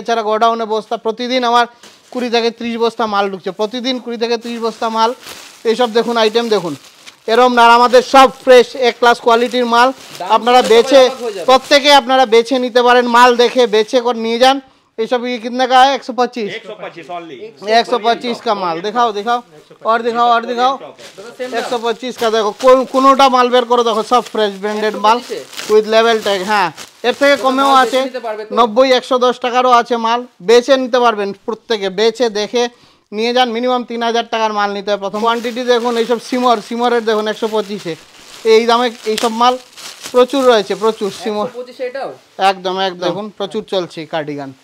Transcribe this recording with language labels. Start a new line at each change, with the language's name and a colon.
Bangla: এছাড়া গোডাউনে বস্তা প্রতিদিন আমার 20 থেকে 30 বস্তা মাল ঢুকছে, প্রতিদিন 20 থেকে 30 বস্তা মাল। এইসব দেখুন আইটেম দেখুন, এরম না, আমাদের সব ফ্রেশ এক ক্লাস কোয়ালিটির মাল। আপনারা বেছে প্রত্যেকে আপনারা বেছে নিতে পারেন, মাল দেখে বেছে করে নিয়ে যান।
Hindi: ये सब ये कितने का है? 125 125 का माल दिखाओ दिखाओ और दिखाओ और दिखाओ 125 का।
Bangla: देखो কোনোটা মাল বের করো, দেখো সব ফ্রেশ ব্র্যান্ডেড মাল উইথ লেভেল ট্যাগ। হ্যাঁ এর থেকে কমেও আছে, 90 110 টাকারও আছে মাল, বেছে নিতে পারবেন। প্রত্যেকে বেছে দেখে নিয়ে যান, মিনিমাম 3000 টাকার মাল নিতে হবে প্রথম। কোয়ান্টিটি দেখুন, এইসব সিমরের দেখুন 125-এ এই দামে এইসব মাল প্রচুর রয়েছে, প্রচুর সিমর একদম একদম দেখুন প্রচুর চলছে কার্ডিগান।